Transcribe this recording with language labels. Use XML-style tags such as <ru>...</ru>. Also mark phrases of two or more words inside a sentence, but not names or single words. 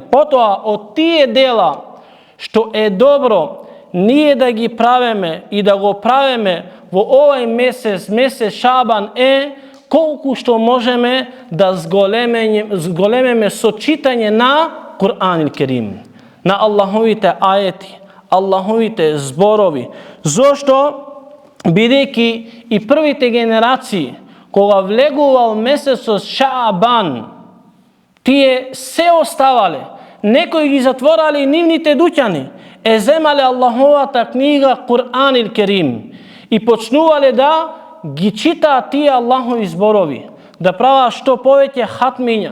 <mk>Potom od tije dela što je dobro, nije da gi praveme i da go praveme vo ovaj mesec Šaban koliko što možeme da zgolememe so čitanje na Kur'an il Kerim, na Allahovite ajeti. Allahovите зборови. Зошто? Бидејќи и првите генерации, кога влегувал месецот Шаабан, тие се оставале. Некои ги затворале нивните дуќани, земале Аллаховата книга Кур'ан ил Керим и почнувале да ги читаат тие Аллахови зборови, да прават што повеќе хатмиња.</mk>